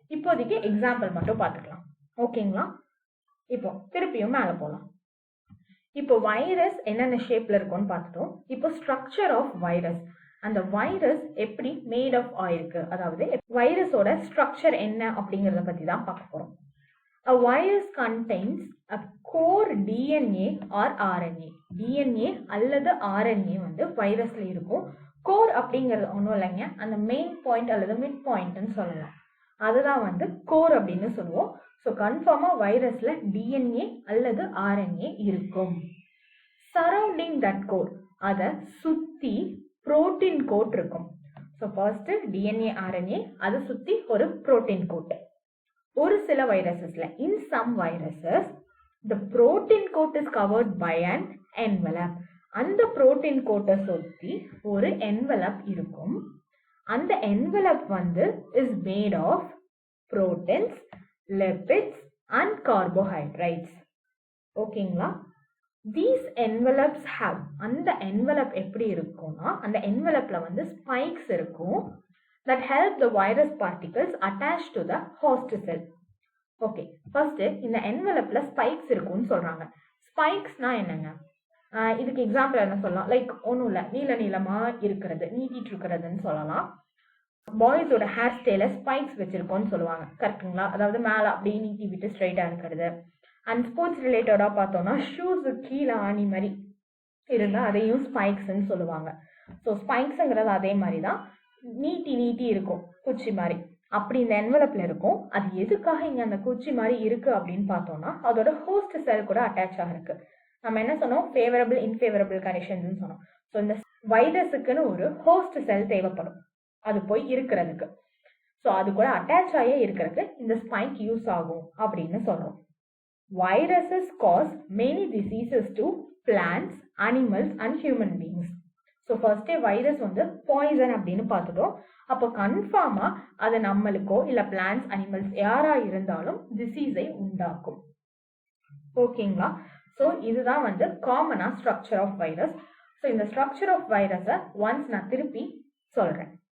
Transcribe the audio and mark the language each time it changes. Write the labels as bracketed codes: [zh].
[ta] இப்போதைக்கு எக்ஸாம்பிள் மட்டும் பார்த்துக்கலாம். ஓகேங்களா? இப்போ திருப்பியும் மேலே போகலாம். இப்போ வைரஸ் என்னென்ன ஷேப்ல இருக்கும்னு பார்த்துட்டோம். இப்போ ஸ்ட்ரக்சர் ஆஃப் வைரஸ், அந்த வைரஸ் எப்படி மேட் ஆஃப் ஆயிருக்கு, அதாவது வைரஸோட ஸ்ட்ரக்சர் என்ன அப்படிங்கறத பத்தி தான் பார்க்க போறோம். [en] A virus contains a core DNA or RNA. [ta] DNA அல்லது RNA வந்து வைரஸ்ல இருக்கும். கோர் அப்படிங்கிறது ஒன்றும் இல்லைங்க, அந்த மெயின் பாயிண்ட் அல்லது மிட் பாயிண்ட்னு சொல்லலாம். அதுதான் வந்து கோர் அப்படின்னு சொல்லுவோம். ஸோ கன்ஃபார்மா வைரஸ்ல டிஎன்ஏ அல்லது ஆர்என்ஏ இருக்கும். [en] surrounding that core, [ta] அதை சுத்தி புரோட்டீன் கோட் இருக்கும். ஸோ ஃபர்ஸ்ட் டிஎன்ஏ ஆர்என்ஏ, அதை சுத்தி ஒரு புரோட்டீன் கோட். ஒரு சில வைரஸஸ்ல, [en] In some viruses the protein coat is covered by an envelope. [ta] அந்த protein coat சுத்தி ஒரு envelope இருக்கும். அந்த envelope வந்து [en] is made of proteins, lipids and carbohydrates. [ta] ஓகேங்களா? [en] These envelopes have, [ta] அந்த envelope எப்படி இருக்கும்னா, அந்த envelopeல வந்து spikes இருக்கும் [en] that help the virus particles attach to the host cell. [ta] Okay, first இந்த envelopeல spikes இருக்கும்னு சொல்றாங்க. ஸ்பைக்ஸ்னா என்னங்க? இதுக்கு எக்ஸாம்பிள் என்ன சொல்லலாம்? லைக் ஒன்றும் இல்லை, நீல நீளமா இருக்கிறது, நீட்டிட்டு இருக்கிறதுன்னு சொல்லலாம். பாய்ஸோட ஹேர் ஸ்டைல ஸ்பைக்ஸ் வச்சிருக்கோம்னு சொல்லுவாங்க, கரெக்டுங்களா? அதாவது மேலே அப்படியே நீட்டி விட்டு ஸ்ட்ரைட்டா இருக்கிறது. அண்ட் ஸ்போர்ட்ஸ் ரிலேட்டடா பார்த்தோம்னா ஷூஸு கீழே ஆணி மாதிரி இருந்தால் அதையும் ஸ்பைக்ஸ்ன்னு சொல்லுவாங்க. ஸோ ஸ்பைக்ஸுங்கிறது அதே மாதிரி தான், நீட்டி நீட்டி இருக்கும் குச்சி மாதிரி. அப்படி இந்த என்வலப்ல இருக்கும். அது எதுக்காக இங்கே அந்த குச்சி மாதிரி இருக்கு அப்படின்னு பார்த்தோம்னா அதோட ஹோஸ்ட் செல் கூட அட்டாச் ஆகிருக்கு. நம்ம என்ன சொன்னோம்? ஃபேவரபிள் இன்ஃபேவரபிள் கண்டிஷன்ஸ் சொன்னோம். ஸோ இந்த வைரஸுக்குன்னு ஒரு ஹோஸ்ட் செல் தேவைப்படும் அது போய் இருக்கிறதுக்கு. ஸோ அது கூட அட்டாச் ஆகியே இருக்கிறதுக்கு இந்த ஸ்பைக் யூஸ் ஆகும் அப்படின்னு சொல்றோம். [en] Viruses cause many diseases to plants, animals and human beings. [ta] So ஃபர்ஸ்டே வைரஸ் வந்து பாய்சன் அப்படின்னு பார்த்துட்டோம். அப்போ கன்ஃபார்மா அது நம்மளுக்கோ இல்லை பிளான்ஸ், அனிமல்ஸ் யாரா இருந்தாலும் டிசீஸை உண்டாக்கும். ஓகேங்களா? ஸோ இதுதான் வந்து காமனா ஸ்ட்ரக்சர் ஆஃப் வைரஸ். ஸோ இந்த ஸ்ட்ரக்சர் ஆஃப் வைரஸை ஒன்ஸ் நான் திருப்பி சொல்றேன்.